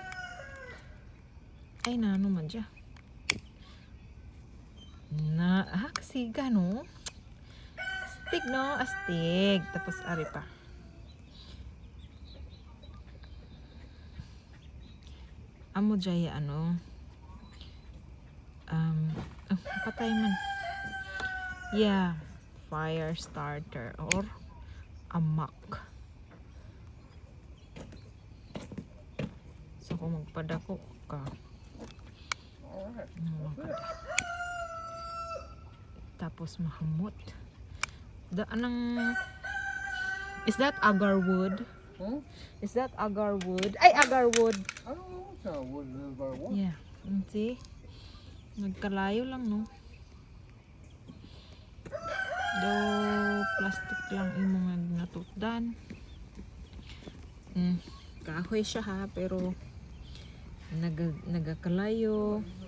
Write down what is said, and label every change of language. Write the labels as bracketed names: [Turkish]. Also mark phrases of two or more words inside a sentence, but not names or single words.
[Hiligaynon] Ay, ano man dyan. Kasiga no. Astig no, astig. Tapos ari pa. Amo jaya ano. Patay man. [English] Yeah, fire starter or amak. [Hiligaynon] So kung magpadako ka. Tapos mahamot. [English] Is that agar wood? Is that agar wood? Ay, agar wood. I don't know what kind of wood it is, but what? Yeah. See? [Hiligaynon] Nagkalayo lang, no? Do plastic lang imong natutdan. Kahoy siya ha, pero nagakalayo.